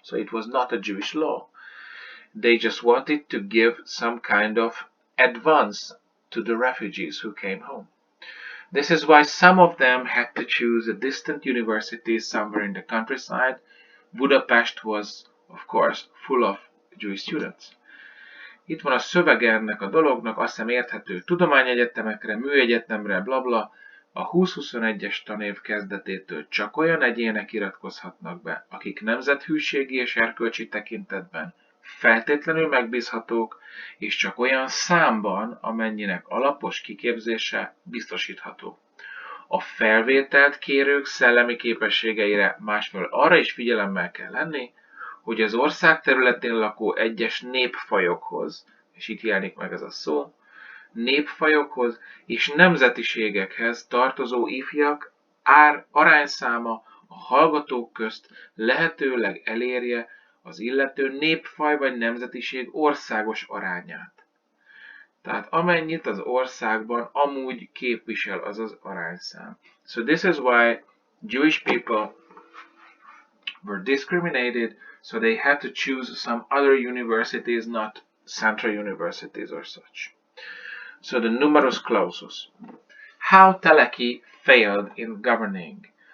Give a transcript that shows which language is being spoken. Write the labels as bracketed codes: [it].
[en] So it was not a Jewish law. They just wanted to give some kind of advance to the refugees who came home. This is why some of them had to choose a distant university somewhere in the countryside. Budapest was, of course, full of Jewish students. [hu] Itt van a szövege ennek a dolognak, azt hiszem érthető. Tudományegyetemekre, műegyetemre, blabla. A 2021-es tanév kezdetétől csak olyan egyének iratkozhatnak be, akik nemzethűségi és erkölcsi tekintetben feltétlenül megbízhatók, és csak olyan számban, amennyinek alapos kiképzése biztosítható. A felvételt kérők szellemi képességeire másfelől arra is figyelemmel kell lenni, hogy az ország területén lakó egyes népfajokhoz, és itt jelenik meg ez a szó, népfajokhoz és nemzetiségekhez tartozó ifjak arányszáma a hallgatók közt lehetőleg elérje az illető népfaj vagy nemzetiség országos arányát. Tehát amennyit az országban amúgy képvisel az az arányszám. [en] So this is why Jewish people were discriminated, so they had to choose some other universities, not central universities or such. So the numerus clausus. How Teleki failed in governing.